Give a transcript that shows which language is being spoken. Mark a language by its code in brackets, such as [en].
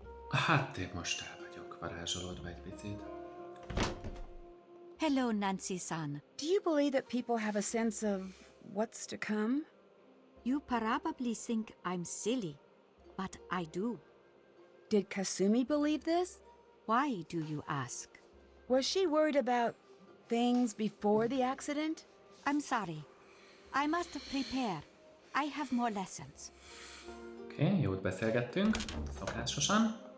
[hu] Hát én most el vagyok varázsolódva egy picit. [en] Hello, Nancy-san. Do you believe that people have a sense of what's to come? You probably think I'm silly, but I do. Did Kasumi believe this? Why do you ask? Was she worried about things before the accident? I'm sorry. I must prepare. I have more lessons. [hu] Oké, Oké, jót beszélgettünk, szokásosan.